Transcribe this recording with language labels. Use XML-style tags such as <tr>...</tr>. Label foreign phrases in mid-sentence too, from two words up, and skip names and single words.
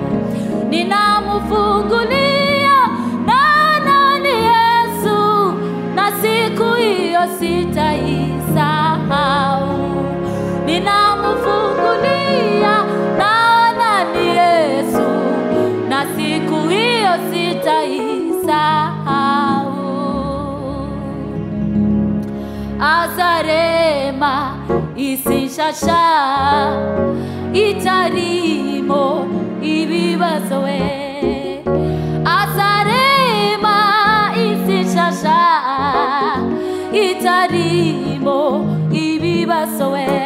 <sw>Ninamfungulia, naona ni Yesu, na siku hiyo sitaisahau. Ninamfungulia, naona ni Yesu, na siku hiyo sitaisahau.</sw> <rw>Azarema isishasha, itarimo ibibazo we. Azarema isishasha, itarimo ibibazo we.</rw>